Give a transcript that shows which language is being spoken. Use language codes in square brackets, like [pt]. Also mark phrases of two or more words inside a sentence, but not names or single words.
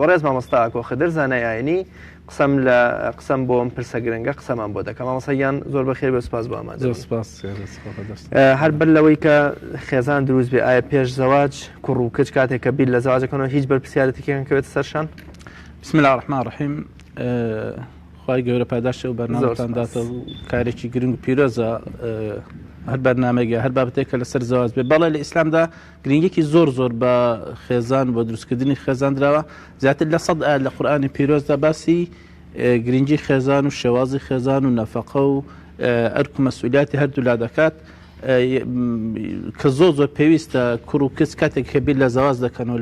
[ckb] بەڕێز مامۆستا ئاکۆ خدر زانای ئاینی قسەم بۆ ئەم پرسە گرنگە قسەمان بۆ دەکەم. مامۆستایان زۆر بەخێر بێ، سوپاس بۆ ئامادە. هەر بەر لەوەی کە خێزان دروست بێ، ئایا پێش زەواج کوڕ و کچ کاتێک کە بیر لە زەواجەکەنەوە هیچ بەرپرسیارەتێکیان کەوێتە سەرشان؟ [ar] بسم الله الرحمن الرحیم. [ckb] خی گەورە پاداشە و بەرنامەتان داتە و کارێکی گرنگ و پیرۆزە هەر بەرنامەیە هەر بابەتێکە لەسەر زەواج بێ. بەڵێ لە ئیسلامدا گرنگێکی زۆر بە خێزان بۆ دروستکردنی خێزان درراوە. زیاتر لە 100 ئاەت لە قورئانی پیرۆزدا باسی گرنگی خێزان و شێوازی خێزان و نەفەقە و ئەرک و مەسئولیاتی هەردوو لا دەکات کە زۆر پێویستە کوڕ و کچ کاتێک کە بیر لە زەواج دەکەنەوە.